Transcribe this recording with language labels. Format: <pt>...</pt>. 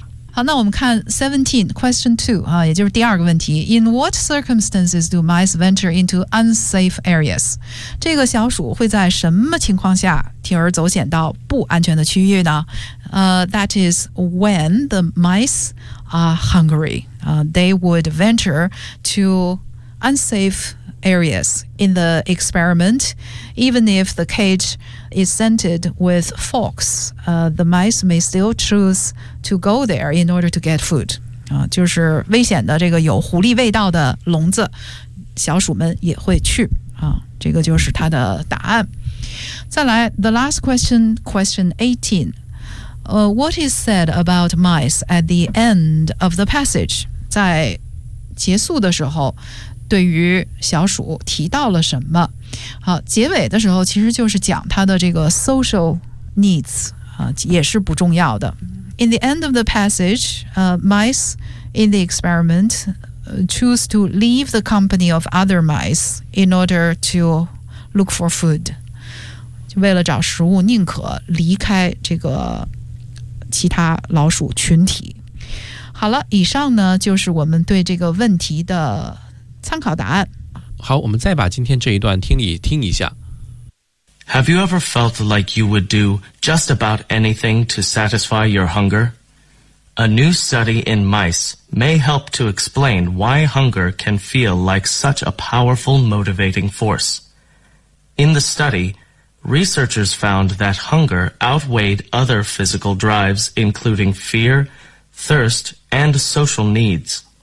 <zh>好，那我们看 17 question 2、啊、也就是第二个问题。</zh> <en>In what circumstances do mice venture into unsafe areas?</en> <zh>这个小鼠会在什么情况下铤而走险到不安全的区域呢？</zh> <en>That is when the mice are hungry. They would venture to unsafe areas in the experiment. Even if the cage is scented with forks, the mice may still choose to go there in order to get food.</en> <zh>就是危险的这个有狐狸味道的笼子，小鼠们也会去。这个就是它的答案。再来 ,</zh> <en>the last question, question 18. What is said about mice at the end of the passage?</en> <zh>在结束的时候对于小鼠提到了什么。好，结尾的时候其实就是讲它的这个 social needs、也是不重要的。</zh> <en>In the end of the passage mice in the experiment choose to leave the company of other mice in order to look for food，</en> <zh>为了找食物宁可离开这个其他老鼠群体。好了，以上呢就是我们对这个问题的参考答案。好，我们再把今天这一段听一下。</zh> <en>Have you ever felt like you would do just about anything to satisfy your hunger? A new study in mice may help to explain why hunger can feel like such a powerful motivating force. In the study, researchers found that hunger outweighed other physical drives, including fear, thirst,and social needs.</en>